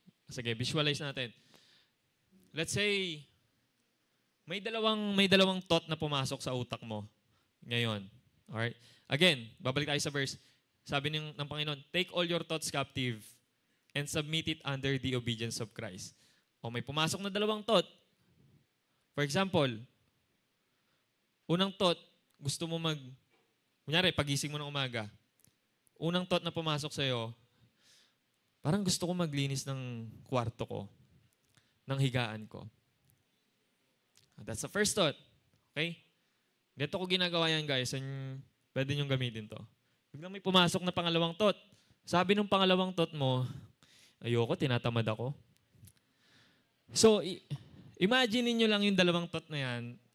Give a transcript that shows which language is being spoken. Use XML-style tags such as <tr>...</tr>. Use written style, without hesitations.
<tl>Sige, visualize natin.</tl> <en>Let's say,</en> <tl>may dalawang thought na pumasok sa utak mo ngayon. Alright? Again, babalik tayo sa verse. Sabi ng Panginoon,</tl> <en>take all your thoughts captive and submit it under the obedience of Christ.</en> <tl>O may pumasok na dalawang thought. For example, unang thought, gusto mo kunyari, pagising mo ng umaga, unang thought na pumasok sa'yo, parang gusto ko maglinis ng kwarto ko, ng higaan ko.</tl> <en>That's the first thought.</en> <tl>Okay? Ganito ko ginagawa yan, guys. Pwede niyong gamitin to. Biglang may pumasok na pangalawang thought. Sabi ng pangalawang thought mo, ayoko, tinatamad ako. So, imagine niyo lang yung dalawang thought na yan.</tl>